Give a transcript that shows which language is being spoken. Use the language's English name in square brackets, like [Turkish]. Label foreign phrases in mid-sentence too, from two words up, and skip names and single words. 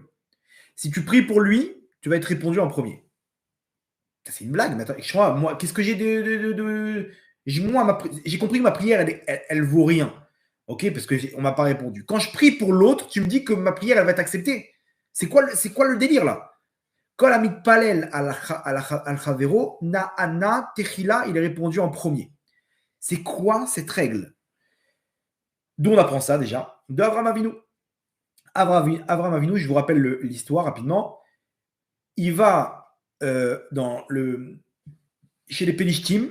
[French] Si tu pries pour lui, tu vas être répondu en premier. C'est une blague, mais attends, moi, qu'est-ce que j'ai moi, j'ai compris que ma prière, elle vaut rien. Ok, parce qu'on ne m'a pas répondu. Quand je prie pour l'autre, tu me dis que ma prière, elle va être acceptée. C'est quoi le délire là? [Hebrew] כל המתפלל על חבירו נענה תחילה, [French] il est répondu en premier. C'est quoi cette règle? D'où on apprend ça déjà? De Avraham Avinu. Avraham Avinu, je vous rappelle l'histoire rapidement. Il va chez les Pélishtim.